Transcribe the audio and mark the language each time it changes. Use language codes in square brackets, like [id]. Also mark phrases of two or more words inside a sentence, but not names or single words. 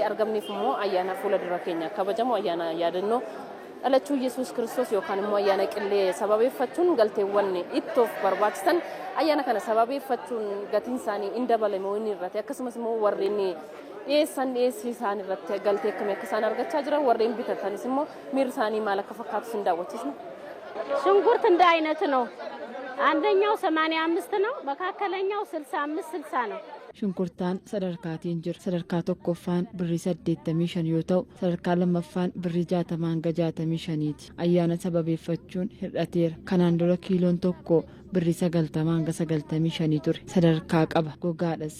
[om] argamneef immoo ayyaana fuula dura keenya kabajamu ayyaana yaadannoo dhalachuu Yesuus Kiristoos yookaan immoo ayyaana qillee sababeeffachuun galteewwan ittoof barbaachisan ayyaana kana sababeeffachuun gatiin isaanii hin dabalamoo inni irratti akkasumas immoo warreen dhiyeessii isaan irratti galtee akkamii akka isaan argachaa jiran warreen bitatanis immoo miirri isaanii maal akka fakkaatu sin daawwachiisna. [am] ሽንኩርት እንደ አይነት ነው። አንደኛው 85 ነው፣ መካከለኛው 65-60 ነው። [om] Shunkurtaan sadarkaatiin jira. Sadarkaa tokkoffaan birrii 85 yoo ta'u, sadarkaa lammaffaan birrii 60 hanga 65ti. Ayyaana sababeeffachuun hir'ateera. Kanaan dura kiiloon tokko birrii 90 hanga 95 ture. Sadarkaa qaba. Gogaadhas.